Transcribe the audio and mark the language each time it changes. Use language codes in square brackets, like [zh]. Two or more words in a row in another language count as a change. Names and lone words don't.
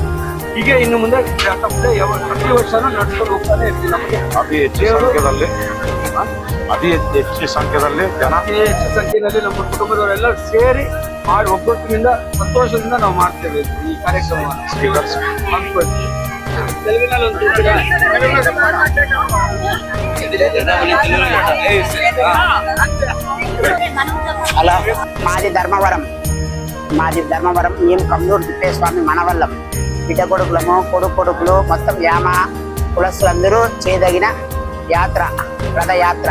[kn] ಹೀಗೆ ಇನ್ನು ಮುಂದೆ ಪ್ರತಿ ವರ್ಷನೂ ನಡ್ಸ್ಕೊಂಡು ಹೋಗ್ತಾನೆ ಇರ್ತೀವಿ. ನಮಗೆ ಅತಿ ಹೆಚ್ಚು ಸಂಖ್ಯೆಯಲ್ಲಿ ನಮ್ಮ ಕುಟುಂಬದವರೆಲ್ಲ ಸೇರಿ ಮಾಡಿ ಒಗ್ಗಟ್ಟಿನಿಂದ ಸಂತೋಷದಿಂದ ನಾವು ಮಾಡ್ತೇವೆ ಈ ಕಾರ್ಯಕ್ರಮ. [te] హలో, మాది ధర్మవరం. మేము కమ్మదూరు తిప్పేస్వామి మనవల్లం బిడ్డ కొడుకులు మొత్తం యామ కులస్తులందరూ చేయదగిన యాత్ర, రథయాత్ర.